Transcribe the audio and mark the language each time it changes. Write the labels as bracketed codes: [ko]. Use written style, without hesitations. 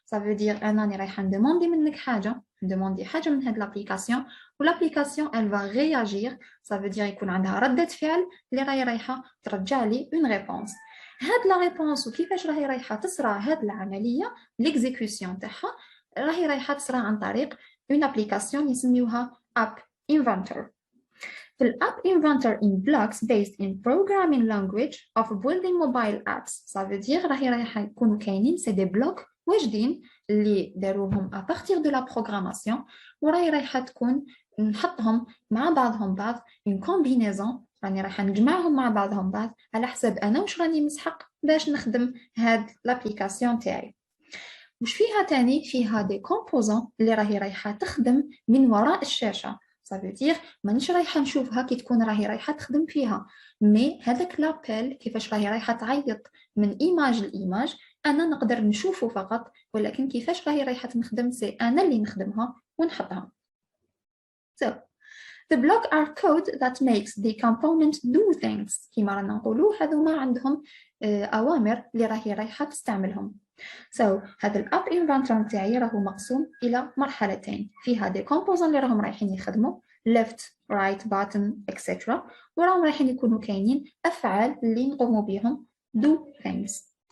[fr] ça veut dire [ar] انا راني رايحة ندوموندي منك حاجة، ندوموندي حاجة من هاد لابليكاسيون والابليكاسيون [fr] elle va réagir. ça veut dire [ar] يكون عندها ردة فعل اللي راهي رايحة ترجع لي اون ريبونس. هاد لا ريبونس وكيفاش راهي رايحه تصرى هاد العمليه ليكزيكوسيون تاعها راهي رايحه تصرى عن طريق اون ابليكاسيون يسميوها اب انفنتور. في الاب انفنتور [en] in blocks based in programming language of building mobile apps. [fr] ça veut dire [ar] راهي رايحه يكونوا كاينين سي دي بلوك واجدين اللي داروهم [fr] à partir de la programmation [ar] وراهي رايحه تكون نحطهم مع بعضهم بعض [fr] une combinaison. [ar] راني رايحه نجمعهم مع بعضهم بعض على حسب انا واش راني مسحق باش نخدم هاد لابليكاسيون تاعي. وش فيها تاني؟ فيها دي كومبوزون اللي راهي رايحه تخدم من وراء الشاشه. [fr] ça veut dire [ar] مانيش رايحه نشوفها كي تكون راهي رايحه تخدم فيها، مي هذاك لابيل كيفاش راهي رايحه تعيط من ايماج لايماج انا نقدر نشوفه فقط، ولكن كيفاش راهي رايحه نخدم سي انا اللي نخدمها ونحطها. [en] The block are code that makes the component do things. [ar] كيما رانا نقولوا هذوما عندهم أوامر اللي راهي رايحة تستعملهم. هذا الاب انفنتور تاعي راهو مقسوم إلى مرحلتين، فيها دي كومبوزون اللي راهم رايحين يخدموا [en] left right button etc. [ar] وراهم رايحين يكونوا كاينين أفعال اللي نقوموا بهم [en] do things.